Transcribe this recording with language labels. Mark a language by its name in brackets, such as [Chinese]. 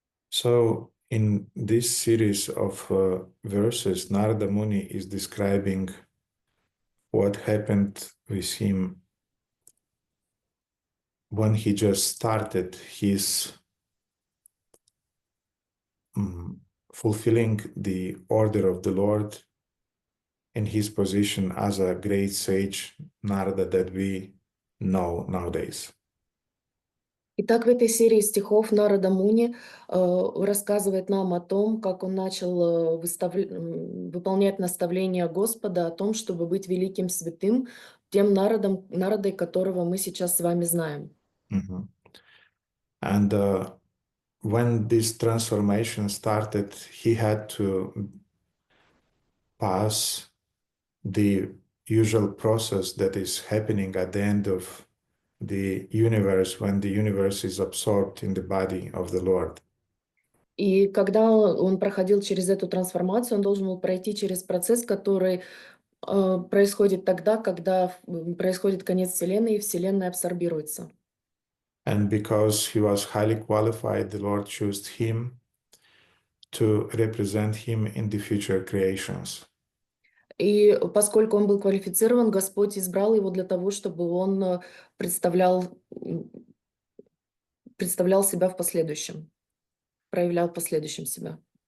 [English] So in this series of verses, Narada Muni is describing what happened with him when he just started his fulfilling the order of the Lord in his position as a great sage Narada that we know nowadays. [Russian] Итак, в этой серии стихов Нарада Муни рассказывает нам о том, как он начал выполнять наставления Господа о том, чтобы быть великим святым, тем Народой, которого мы сейчас с вами знаем. [English] And when this transformation started, he had to pass the usual process that is happening at the end of the universe when the universe is absorbed in the body of the Lord. [Russian] И когда он проходил через эту трансформацию, он должен был пройти через процесс, который происходит тогда, когда происходит конец Вселенной, и Вселенная абсорбируется. [English] And because he was highly qualified, the Lord chose him to represent him in the future creations. [Russian] И поскольку он был квалифицирован, Господь избрал его для того, чтобы он представлял представлял себя в последующем, проявлял в последующем себя.